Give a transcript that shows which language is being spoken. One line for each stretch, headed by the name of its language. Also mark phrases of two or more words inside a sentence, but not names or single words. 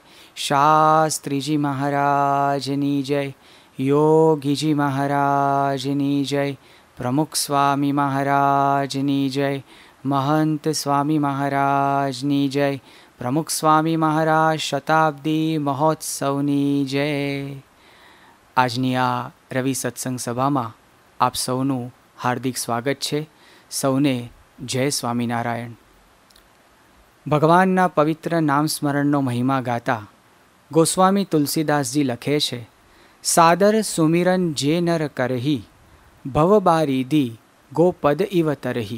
Gujarati: શાસ્ત્રી જી મહારાજની જય। યોગી જી મહારાજની જય। પ્રમુખ સ્વામી મહારાજની જય। મહંત સ્વામી મહારાજની જય। પ્રમુખ સ્વામી મહારાજ શતાબ્દી મહોત્સવની જય। આજની આ રવિ સત્સંગ સભામાં આપ સૌનું હાર્દિક સ્વાગત છે. સૌને જય સ્વામિનારાયણ. ભગવાનના પવિત્ર નામ સ્મરણનો મહિમા ગાતા ગોસ્વામી તુલસીદાસજી લખે છે,
Awadhi: सादर सुमिरन जे नर करहीं भवबारिधि गोपद इव तरहीं.